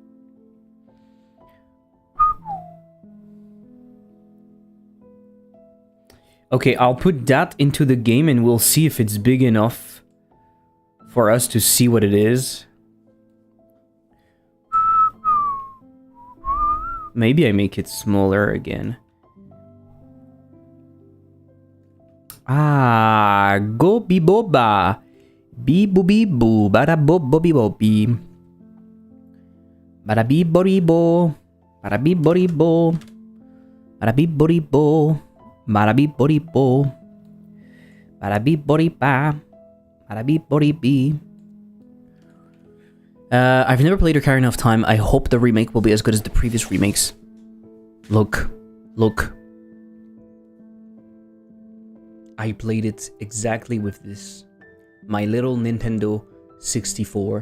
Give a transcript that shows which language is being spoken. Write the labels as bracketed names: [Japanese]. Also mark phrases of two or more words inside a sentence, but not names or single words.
[English] Okay, I'll put that into the game and we'll see if it's big enough for us to see what it is. Maybe I make it smaller again. Ah, go be boba. Be booby boo, bada bo bobby bobby. Bada be bori bo. Bada be bori bo. Bada be bori bo. Bada be bori bo. Bada be bori ba. Bada be bori be. I've never played Ocarina of Time. I hope the remake will be as good as the previous remakes. Look. Look. I played it exactly with this. My little Nintendo 64.